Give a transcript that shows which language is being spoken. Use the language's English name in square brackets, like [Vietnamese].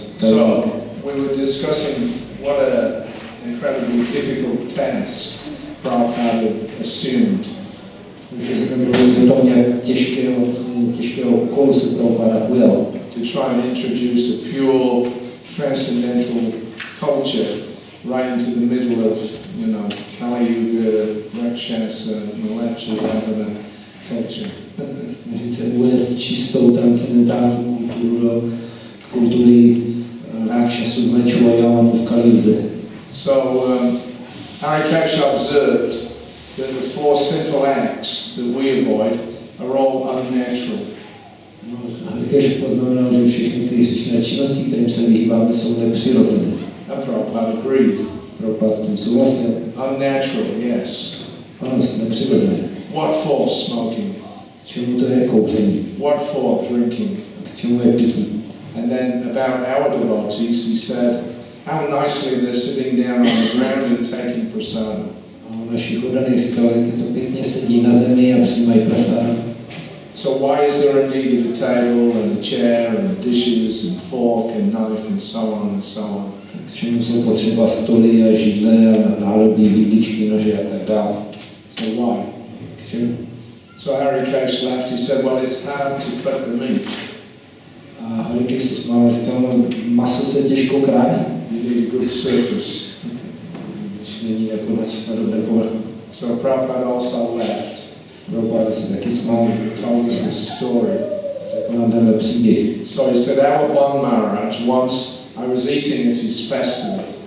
[English] So we were discussing what an incredibly difficult task Prabhupada assumed. [Czech] Takže jsme mluvili o tom, jak těžkého úkolu se Prabhupada ujal. [English] To try and introduce a pure, transcendental culture right into the middle of, you know, Kali Yuga, Rakshasa, Malachya culture. [Czech] Snažit se uvést čistou transcendentální kulturu do kultury Rakshasů, Mlečů a Javanů v Kaliuze. [English] So Harikash observed that the 4 sinful acts that we avoid are all unnatural. [Czech] Harikesh poznamenal, že všechny ty hříšné činnosti, kterým se vyhýbáme, jsou nepřirozené. [English] And Prabhupada agreed. [Czech] Prabhupada s tím souhlasil. [English] Unnatural, yes. [Czech] Ano, jsou nepřirozené. [English] What for smoking? [Czech] K čemu to je kouření? [English] What for drinking? [Czech] K čemu je pití? [English] And then about our devotees, he said, how nicely they're sitting down on the ground and taking prasadam. [Czech] A o našich oddaných říkal, jak je to pěkně sedí na zemi a přijímají prasadam. [English] So why is there a need of a table and a chair and dishes and fork and knife and so on and so on? [Czech] K čemu jsou potřeba stoly a židle a nádobí, vidličky, nože a tak dále. [English] So why? [Czech] K čemu? [English] So Harikash laughed. He said, well, it's hard to cut the meat. [Czech] A Harikesh se smál a říkal, no, maso se těžko krájí. [English] You need a good surface. [Czech] Když není jako na dobré povrchu. [English] So Prabhupada also laughed. [Czech] Prabhupada se taky smál. [English] Told us this story. [Czech] nám tenhle příběh. [English] So he said, our Bon Maharaj, once I was eating at his festival.